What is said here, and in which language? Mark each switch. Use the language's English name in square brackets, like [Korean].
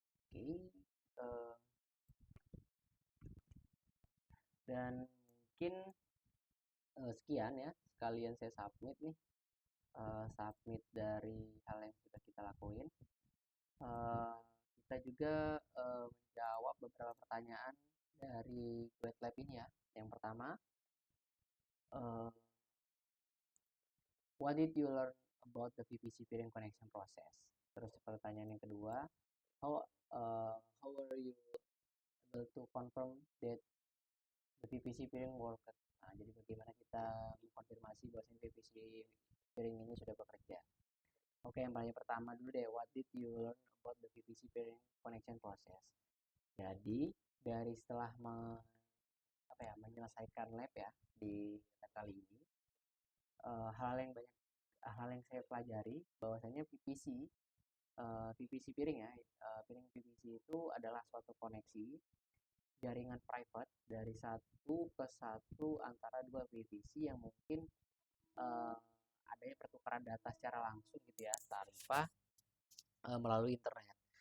[Indonesian] Oke, dan mungkin sekian ya, sekalian saya submit nih, submit dari hal yang sudah kita lakuin. Uh, kita juga menjawab beberapa pertanyaan dari web lab ini ya. Yang pertama, [English] uh, what did you learn about the PVC peering connection process? [Indonesian] Terus pertanyaan yang kedua, [English] how were you able to confirm that the PVC peering worked? [Indonesian] Nah, jadi bagaimana kita mengkonfirmasi bahwa PVC peering ini sudah bekerja? Oke, yang paling pertama dulu deh, [English] what did you learn about the PVC peering connection process? [Indonesian] Jadi dari setelah menyelesaikan lab ya di lab kali ini, hal yang saya pelajari bahwasanya PVC piring ya, piring PVC itu adalah suatu koneksi jaringan private dari satu ke satu antara dua PVC yang mungkin uh, adanya pertukaran data secara langsung gitu ya, tanpa melalui internet.